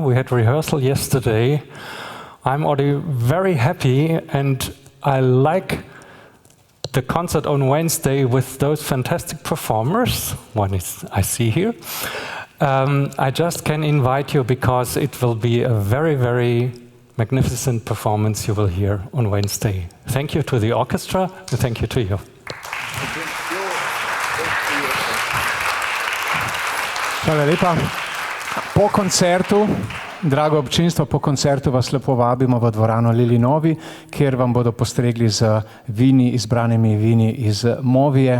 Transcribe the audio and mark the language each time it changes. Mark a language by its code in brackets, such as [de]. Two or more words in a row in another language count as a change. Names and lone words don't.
[en] We had rehearsal yesterday. I'm already very happy, and I like the concert on Wednesday with those fantastic performers. One is I see here. I just can invite you because it will be a very, very magnificent performance you will hear on Wednesday. Thank you to the orchestra, and thank you to you. [sl] Hvala lepa. Po koncertu, drago občinstvo, po koncertu vas lepo vabimo v dvorano Lili Novi, kjer vam bodo postregli z vini, izbranimi vini iz Movije.